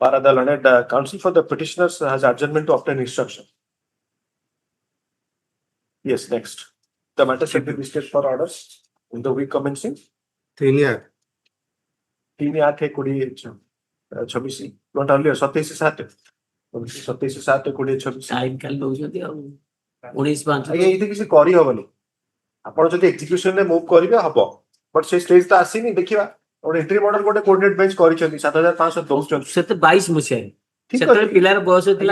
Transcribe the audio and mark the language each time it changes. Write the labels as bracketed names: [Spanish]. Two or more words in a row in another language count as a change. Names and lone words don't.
[English] Para the learned counsel for the petitioners has adjournment to obtain instruction. Yes, next. The matter shall be listed for orders in the week commencing 3 3/8/2026. Not earlier, 27/7. 27/7/2026. [Odia] ଟାଇମ କାଲି ଦଉଛନ୍ତି ଆଉ 19/5 ଆଜ୍ଞା ଏଇଠି କିଛି କରିହବନି। ଆପଣ ଯଦି ଏକ୍ଜିକ୍ୟୁସନ ରେ ମୁଭ୍ କରିବେ ହବ, ବଟ୍ ସେ ଷ୍ଟେଜ ତ ଆସିନି। ଦେଖିବା ଗୋଟେ ଏଣ୍ଟ୍ରି ମଡେଲ ଗୋଟେ [English] coordinate bench [Odia] କରିଛନ୍ତି 7,500 ଦଉଛନ୍ତି। ସେତେ 22 ମସିହାରେ ଠିକ ସେତେବେଳେ ଅଛି। ପିଲାର ବୟସ ଥିଲା